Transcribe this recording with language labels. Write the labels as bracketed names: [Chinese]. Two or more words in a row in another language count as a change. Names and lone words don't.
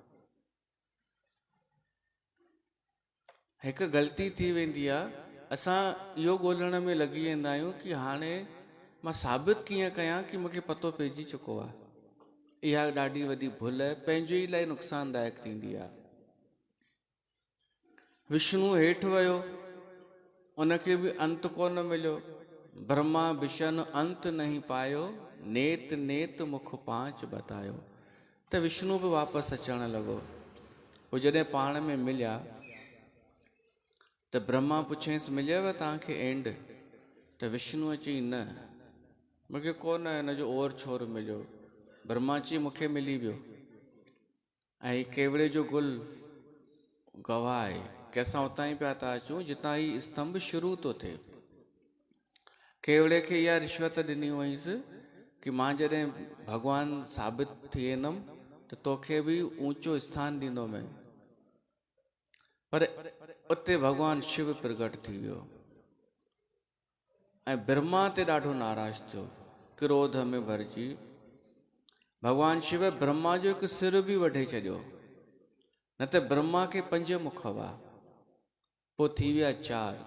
[Sindhi] हिकु ग़लती थी वेंदी आहे, असां इहो ॻोल्हण में लॻी वेंदा आहियूं कि हाणे मां साबित कीअं कयां कि मूंखे पतो पइजी चुको आहे। इहा ॾाढी वॾी भुल पंहिंजे ई लाइ नुक़सानदायक थींदी आहे। विष्णु हेठि वियो, उनखे बि अंत कोन मिलियो। [Hindi] ब्रह्मा विशन अंत नहीं पायो, नेत नेत मुख पांच बतायो। [Sindhi] त विष्णु बि वापसि अचणु लॻो। पोइ जॾहिं पाण में मिलिया त ब्रह्मा पुछेसि मिलियव तव्हांखे एंड? त विष्णुअ चई न, मूंखे कोन हिन जो ओर छोर मिलियो। ब्रह्मा चई मूंखे मिली वियो। ऐं हीउ केवड़े जो गुल गवाह आहे कि असां उतां ई पिया था अचूं जितां ही स्तंभ शुरू थो थिए। केवड़े खे इहा रिश्वत ॾिनी हुअईंसि कि मां जॾहिं भॻवानु साबित थी वेंदुमि त तोखे बि ऊंचो स्थान ॾींदोमांइ। पर उते भॻवानु शिव प्रगट थी वियो ऐं ब्रह्मा ते ॾाढो नाराज़ थियो, क्रोध में भरिजी। भॻवानु शिव ब्रह्मा जो हिकु सिर बि वढे छॾियो, न त ब्रह्मा खे 5 मुख हुआ, पोइ थी विया 4।